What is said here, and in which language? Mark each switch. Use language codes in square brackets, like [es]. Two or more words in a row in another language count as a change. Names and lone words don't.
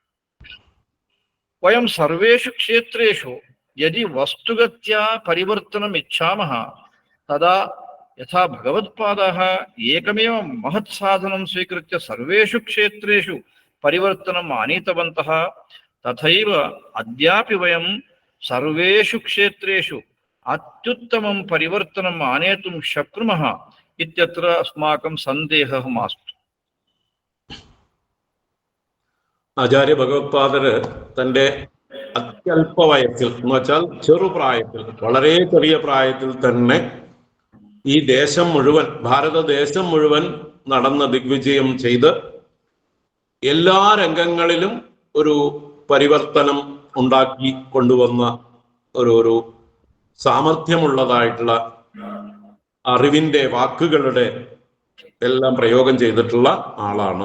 [sa] वयं सर्वेषु क्षेत्रेषु यदि वस्तुगत्या परिवर्तनम् इच्छामः, तदा यथा भगवत्पादाः एकमेव महत् साधनं स्वीकृत्य सर्वेषु क्षेत्रेषु परिवर्तनम् आनीतवन्तः, तथैव अद्यापि वयं सर्वेषु क्षेत्रेषु अत्युत्तमं परिवर्तनम् आनेतुं शक्नुमः इत्यत्र अस्माकं सन्देहः मास्तु। [ml] ആചാര്യ ഭഗവത്പാദര് തൻ്റെ അത്യല്പ വയസ്സിൽ എന്ന് വെച്ചാൽ ചെറുപ്രായത്തിൽ, വളരെ ചെറിയ പ്രായത്തിൽ തന്നെ ഈ ദേശം മുഴുവൻ, ഭാരതദേശം മുഴുവൻ നടന്ന് ദിഗ്വിജയം ചെയ്ത് എല്ലാ രംഗങ്ങളിലും ഒരു പരിവർത്തനം ഉണ്ടാക്കി കൊണ്ടുവന്ന ഒരു സാമർഥ്യമുള്ളതായിട്ടുള്ള അറിവിന്റെ വാക്കുകളുടെ എല്ലാം പ്രയോഗം ചെയ്തിട്ടുള്ള ആളാണ്.